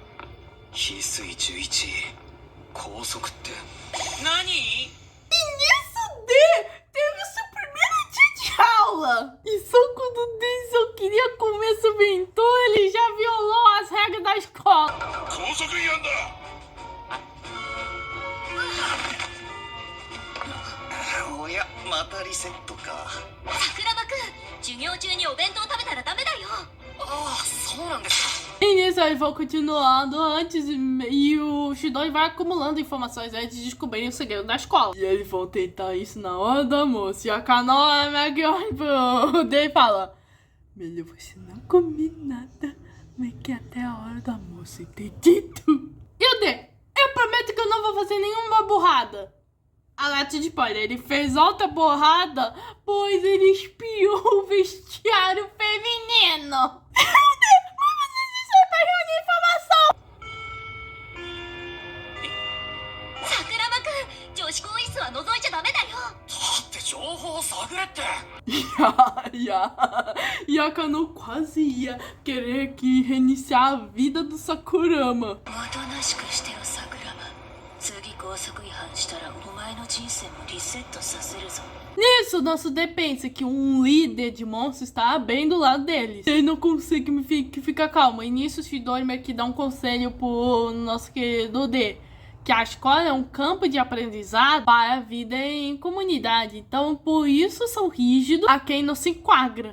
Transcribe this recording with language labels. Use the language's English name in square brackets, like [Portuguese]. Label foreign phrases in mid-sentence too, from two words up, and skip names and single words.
[Portuguese] E nisso D teve seu primeiro dia de aula. E só quando o D só queria comer seu bentô, ele já violou as regras da escola. [Japanese] おやまたリセットか。桜庭くん、授業中にお弁当食べたらダメだよ。ああ、そうなんですか。 [Portuguese] E nisso eles vão continuando antes e o Chidori vai acumulando informações antes de descobrirem o segredo da escola. E eles vão tentar isso na hora do almoço. E a Kano é melhor pro D e fala: melhor você não comer nada, mas que até a hora do almoço, entendido? E o D, eu prometo que eu não vou fazer nenhuma burrada. Alerta de spoiler, ele fez outra borrada, pois ele espiou o vestiário feminino. Mas você disse pra reunir informação. [Japanese] 桜庭くん、女子更衣室は覗いちゃダメだよ。だって情報を探れって。 [Portuguese] E a Kano quase ia querer reiniciar a vida do Sakurama. [Japanese] おとなしくしてろ、桜庭。次高速違反したらお前の人生もリセットさせるぞ。 [Portuguese] Nisso, nosso D pensa que um líder de monstros está bem do lado deles. Ele não consegue ficar calmo. E nisso, o Chidori meio que dá um conselho pro nosso querido D. Que a escola é um campo de aprendizado para a vida em comunidade. Então, por isso são rígidos a quem não se enquadra.